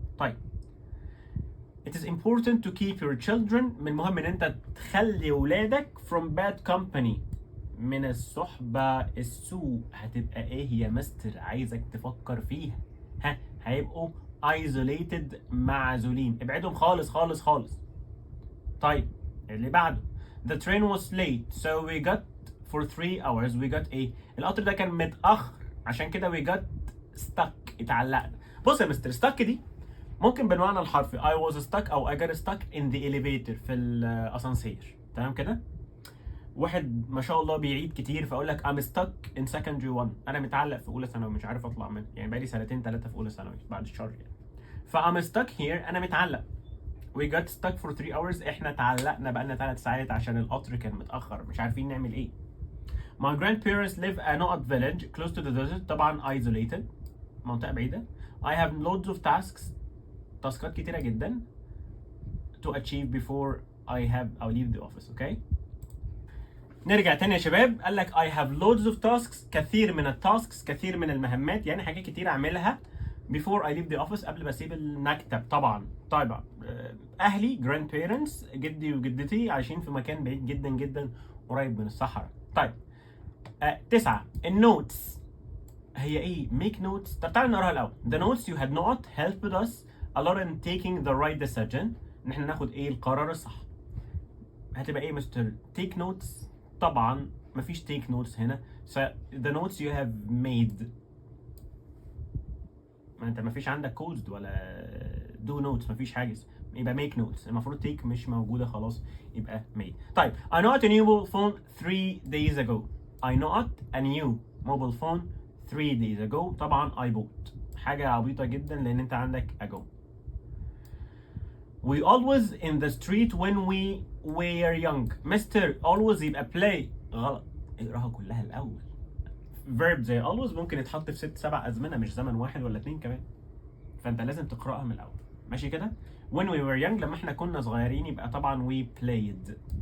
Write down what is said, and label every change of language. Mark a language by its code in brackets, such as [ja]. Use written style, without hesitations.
[en] طيب it is important to keep your children، [ar] من المهم ان انت تخلي ولادك [en] from bad company، [ar] من الصحبة السوء. هتبقى ايه يا مستر؟ عايزك تفكر فيها. ها هيبقوا isolated معزولين، ابعدهم خالص خالص خالص. طيب اللي بعده [en] the train was late so we got for 3 hours we got ايه؟ [ar] القطر ده كان متأخر عشان كده [en] we got stuck اتعلقنا. [ar] بص يا مستر [en] stuck [ar] دي ممكن بالمعنى الحرفي [en] I was stuck او I got stuck in the elevator في الاسانسير. [ar] تمام كده؟ واحد ما شاء الله بيعيد كتير فاقول لك [en] I'm stuck in secondary 1، [ar] انا متعلق في اولى ثانوي مش عارف اطلع منها، يعني بقالي 2 3 في اولى ثانوي بعد الشر يعني. [en] I'm stuck here [ar] انا متعلق. [en] we got stuck for 3 hours [ar] احنا اتعلقنا بقالنا 3 ساعات عشان القطر كان متاخر مش عارفين نعمل ايه. [en] my grandparents live a not village close to the desert، طبعا isolated [ar] منطقه بعيده. [en] I have loads of tasks، [ar] تاسكات كتيره جدا [en] to achieve before I'll leave the office. [ar] اوكي نرجع تاني يا شباب. قال لك [en] I have loads of tasks، [ar] كثير من التاسكس، كثير من المهمات، يعني حاجات كتير اعملها [en] before I leave the office، [ar] قبل ما اسيب المكتب. طبعا اهلي grandparents جدي وجدتي عايشين في مكان بعيد جدا جدا قريب من الصحراء. طيب 9 النوتس هي ايه؟ [en] make notes. [ar] طب تعالى نقراها الاول. [en] the notes you had not helped us a lot in taking the right decision، [ar] ان احنا ناخد ايه القرار الصح. هتبقى ايه مستر؟ take notes. طبعا مفيش take notes هنا، [en] so the notes you have made، [ar] ما انت مفيش عندك codes ولا do notes، مفيش حاجه يبقى make notes. المفروض take مش موجوده خلاص يبقى made. طيب [en] I bought a new mobile phone 3 days ago. I bought a new mobile phone 3 days ago. طبعا I bought [ar] حاجة عبيطة جدا لأن أنت عندك ago. [en] We always in the street when we were young. Mr. always يبقى play. [ar] غلط، اقراها كلها الأول. verb زي always ممكن يتحط في 6 7 أزمنة، مش زمن واحد ولا 2 كمان. فأنت لازم تقرأها من الأول. ماشي كده؟ [en] when we were young [ar] لما احنا كنا صغيرين يبقى طبعا [en] we played.